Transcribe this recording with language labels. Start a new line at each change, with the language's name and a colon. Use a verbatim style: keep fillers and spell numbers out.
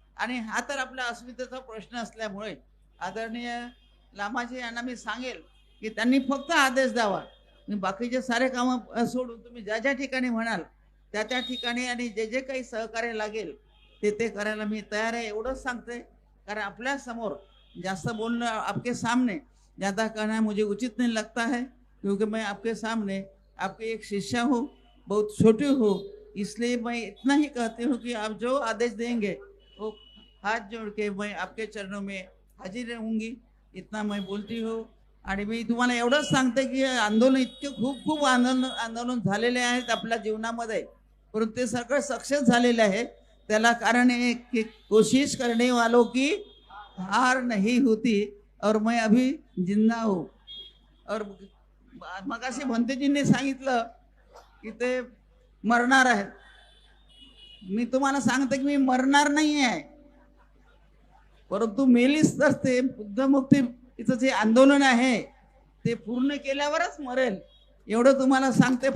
Marathi: आणि हा तर आपल्या अस्मितेचा प्रश्न असल्यामुळे आदरणीय लामाजी यांना मी सांगेल की त्यांनी फक्त आदेश द्यावा. बाकीचे सारे कामं सोडून तुम्ही ज्या ज्या ठिकाणी म्हणाल त्या त्या ठिकाणी आणि जे जे काही सहकार्य लागेल ते ते करायला मी तयार आहे एवढंच सांगते. कारण आपल्यासमोर जास्त बोलणं,
Hindi: आपके सामने ज़्यादा कहना मुझे उचित नहीं लगता है, क्योंकि मैं आपके सामने आपकी एक शिष्या हूँ, बहुत छोटी हूँ. इसलिए मैं इतना ही कहती हूँ कि आप जो आदेश देंगे वो हाथ जोड़ के मैं आपके चरणों में हाजिर रहूँगी, इतना मैं बोलती हूँ.
Marathi: आणि मी तुम्हाला एवढंच सांगते की आंदोलन इतके खूप खूप आंदोलन आंदोलन झालेले आहेत आपल्या जीवनामध्ये, परंतु ते सगळं सक्सेस झालेलं आहे. त्याला कारण आहे की
Hindi: कोशिश करने वालों की हार नहीं होती और मैं अभी जिंदा हूँ.
Marathi: और मग असे भंतेजींनी सांगितलं की ते मरणार आहेत. मी तुम्हाला सांगते की मी मरणार नाही आहे, परंतु मेलीच तर ते बुद्धमुक्ती इथं जे आंदोलन आहे ते पूर्ण केल्यावरच मरेल एवढं तुम्हाला सांगते.